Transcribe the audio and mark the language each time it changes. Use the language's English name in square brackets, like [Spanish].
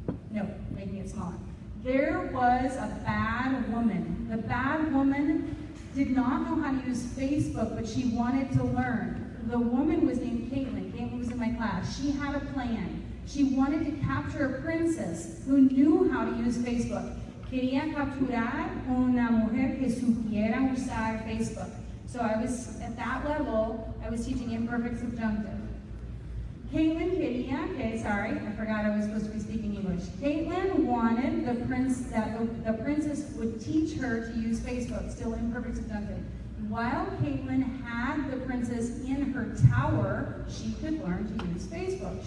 [English] No, making it smaller. There was a bad woman. The bad woman did not know how to use Facebook, but she wanted to learn. The woman was named Caitlin. Caitlin was in my class. She had a plan. She wanted to capture a princess who knew how to use Facebook. [Spanish] Quería capturar una mujer que supiera usar Facebook. [English] So I was, at that level, I was teaching imperfect subjunctive. Caitlin [Spanish] quería, [English] okay, sorry, I forgot I was supposed to be speaking English. Caitlin wanted the princess would teach her to use Facebook, still imperfect subjunctive. While Caitlin had the princess in her tower, she could learn to use Facebook.